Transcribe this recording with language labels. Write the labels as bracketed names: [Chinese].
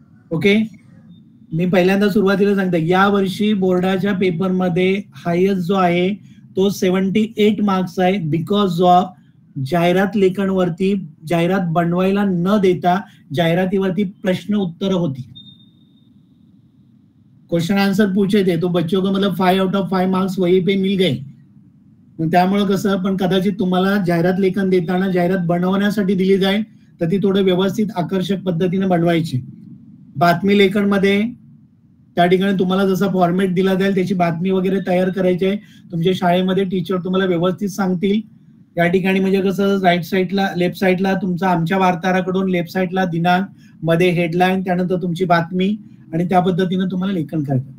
[Marathi] Okay, मी पहिल्यांदा सुरुवातीला सांगतो, या वर्षी बोर्डाच्या पेपरमध्ये हायेस्ट जो आहे तो 78 मार्क्स आहे, बिकॉज ऑफ जाहिरात लेखन वरती जाहिरात बनवायला न देता जाहिरातीवरती प्रश्न उत्तर होती. [Hindi] क्वेश्चन आंसर पूछे थे तो बच्चों को मतलब 5 आउट ऑफ 5 मार्क्स वही पे मिल गए. [Marathi] त्यामुळे कसं, पण कदाचित तुम्हाला जाहिरात लेखन देताना जाहिरात बनवण्यासाठी दिली जाईल तर ती थोडं व्यवस्थित आकर्षक पद्धतीने बनवायची. बातमी लेखन मध्ये त्या ठिकाणी तुम्हाला जसा फॉर्मॅट दिला जाईल त्याची बातमी वगैरे तयार करायची आहे. तुमच्या शाळेमध्ये टीचर तुम्हाला व्यवस्थित सांगतील. या ठिकाणी म्हणजे कसं, राईट साईडला, लेफ्ट साईडला तुमचा आमच्या वार्ताहराकडून, लेफ्ट साईडला दिनांक, मध्ये हेडलाईन, त्यानंतर तुमची बातमी आणि त्या पद्धतीने तुम्हाला लेखन करायचं.